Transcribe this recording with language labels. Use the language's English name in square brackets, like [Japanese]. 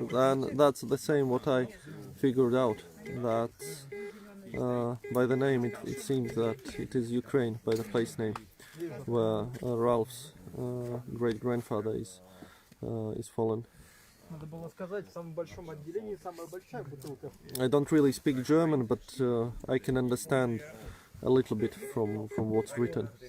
[English] Then that's the same what I figured out. That by the name it seems that it is Ukraine, by the place name, where Ralph's great-grandfather is fallen. [Russian] Надо было сказать, в самом большом отделении самая большая бутылка. [English] I don't really speak German, but I can understand a little bit from what's written.